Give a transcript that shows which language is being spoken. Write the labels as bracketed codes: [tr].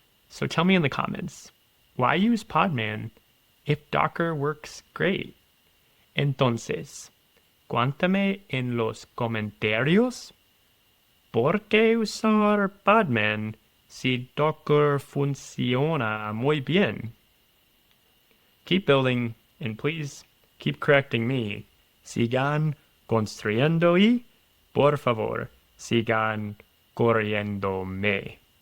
[en] So tell me in the comments, why use Podman if Docker works great? [es] Entonces, cuéntame en los comentarios por qué usar Podman si Docker funciona muy bien. [en] Keep building, and please keep correcting me. [es] Sigan construyendo y, por favor, sigan corriéndome.